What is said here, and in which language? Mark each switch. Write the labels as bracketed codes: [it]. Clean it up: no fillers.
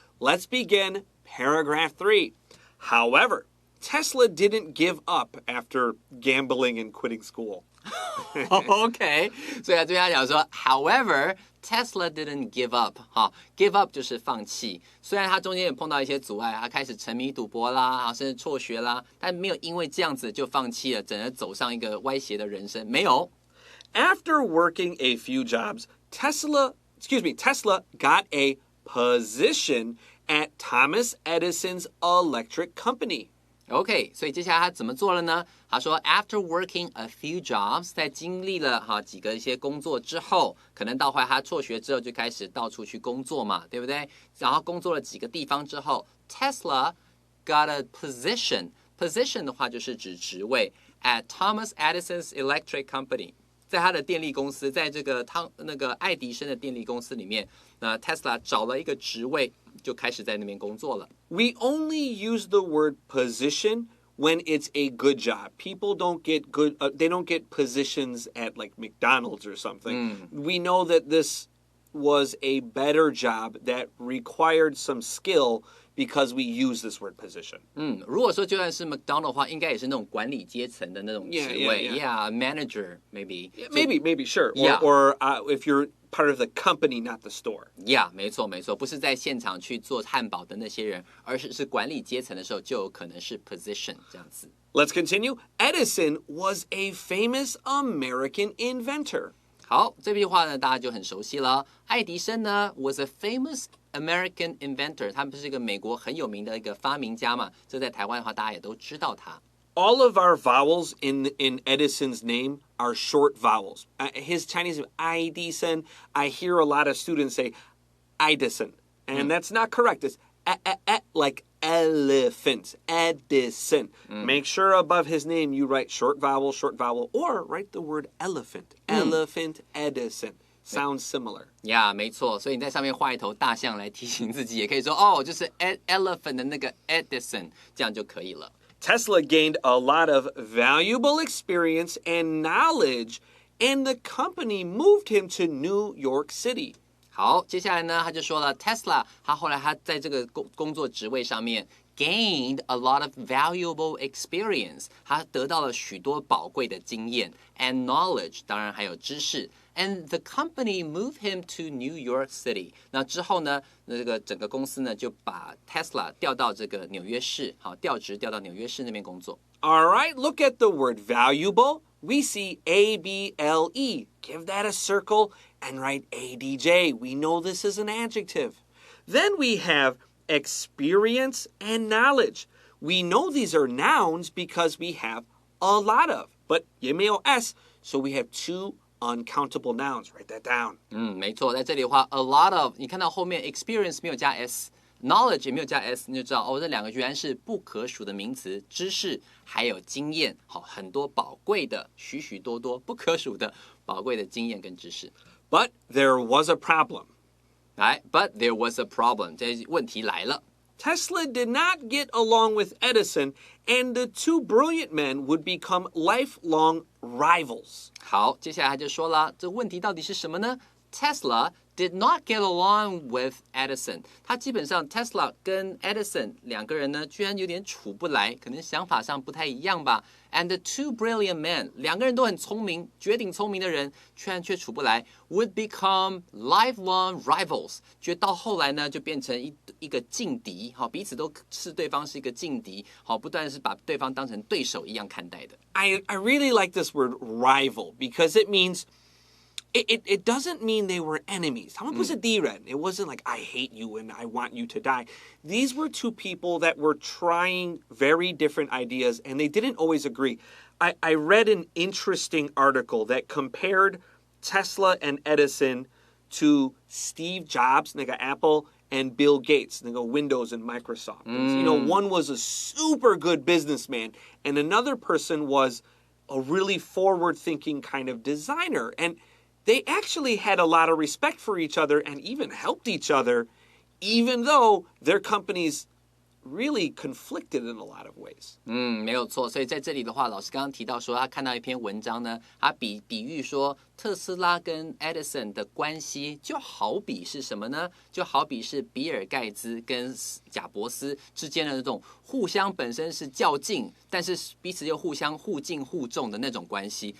[en] Let's begin paragraph 3. However, Tesla didn't give up after gambling and quitting school. [zh] OK， 所以这边他讲说 ， [en] However, Tesla didn't give up。 give up [zh] 就是放弃。虽然他中间也碰到一些阻碍，他开始沉迷赌博啦，甚至辍学啦，但没有因为这样子就放弃了，整个走上一个歪斜的人生，没有。 [en] After working a few jobs, Tesla got a position at Thomas Edison's electric company.OK， [zh] 所以接下来他怎么做了呢？他说 ， [en] After working a few jobs， [zh] 在经历了一些工作之后，可能到后来他辍学之后就开始到处去工作嘛，对不对？然后工作了几个地方之后 ， [en] Tesla got a position。 [zh] position 的话就是指职位 [en] at Thomas Edison's electric company。 [zh] 在他的电力公司，在这个爱迪生的电力公司里面，那 Tesla 找了一个职位，就开始在那边工作了。 [en] We only use the word position when it's a good job. People don't get they don't get positions at like McDonald's or something. We know that this was a better job that required some skill because we use this word position. [zh] 如果说就算是 McDonald 的话，应该也是那种管理阶层的那种职位 [en] Yeah, manager maybe. Maybe, sure. Yeah. Or if you're part of the company, not the store. [zh] Yeah, 没错，不是在现场去做汉堡的那些人，而是管理阶层的时候，就有可能是 position 这样子。 [en] Let's continue. Edison was a famous American inventor. [zh] 好，这句话呢，大家就很熟悉了。爱迪生呢 [en] was a famous American inventor， [zh] 他不是一个美国很有名的一个发明家嘛？这在台湾的话，大家也都知道他。 [en] All of our vowels in Edison's name are short vowels. His Chinese name, Edison, I hear a lot of students say Edison, and that's not correct. It's like elephant, Edison. Make sure above his name you write short vowel, or write the word elephant, elephant, Edison. Sounds similar. [zh] Yeah, 没错。所以你在上面画一头大象来提醒自己，也可以说哦，就是 elephant 的那个 Edison， 这样就可以了。 [en] Tesla gained a lot of valuable experience and knowledge, and the company moved him to New York City. [zh] 好，接下来呢，他就说了 ，Tesla， 后来他在这个工作职位上面 [en] gained a lot of valuable experience， [zh] 他得到了许多宝贵的经验 [en] and knowledge， [zh] 当然还有知识。 [en] And the company moved him to New York City。 [zh] 那之后呢，这个整个公司呢就把 Tesla 调到这个纽约市，调职调到纽约市那边工作。 [en] All right, look at the word valuable. We see A-B-L-E. Give that a circle and write A-D-J. We know this is an adjective. Then we have experience and knowledge. We know these are nouns because we have a lot of, but [zh] 也没有 [en] s, so we have two uncountable nouns. Write that down. [zh] 没错，在这里的话 [en] a lot of， [zh] 你看到后面 experience 没有加 s，knowledge 也没有加 s， 你就知道哦，这两个居然是不可数的名词，知识还有经验，很多宝贵的，许许多多不可数的宝贵的经验跟知识。 [en] But there was a problem. But there was a problem， [zh] 这问题来了。 [en] Tesla did not get along with Edison, and the two brilliant men would become lifelong rivals. [zh] 好，接下来他就说了，这问题到底是什么呢？ [en] Tesla did not get along with Edison。 [zh] 他基本上 Tesla 跟 Edison 两个人呢，居然有点处不来，可能想法上不太一样吧。 [en] And the two brilliant men， [zh] 两个人都很聪明，绝顶聪明的人，却处不来 ， [en] would become lifelong rivals。 [zh] 觉得到后来呢，就变成一个劲敌，彼此都视对方是一个劲敌，不断是把对方当成对手一样看待的。 [en] I really like this word rival because it means it doesn't mean they were enemies. [zh] 他们不是敌人. [en] It wasn't like I hate you and I want you to die. These were two people that were trying very different ideas and they didn't always agree. I read an interesting article that compared Tesla and Edison to Steve Jobs, [zh] 那个 [en] Apple, and Bill Gates, 那个 Windows and Microsoft. You know, one was a super good businessman and another person was a really forward-thinking kind of designer. And they actually had a lot of respect for each other and even helped each other, even though their companies really conflicted in a lot of ways. [zh] 没有错。所以在这里的话，老师刚刚提到说，他看到一篇文章呢，他比喻说，特斯拉跟 Edison 的关系就好比是什么呢？就好比是比尔盖茨跟贾伯斯之间的那种互相本身是较劲，但是彼此又互相互敬互重的那种关系。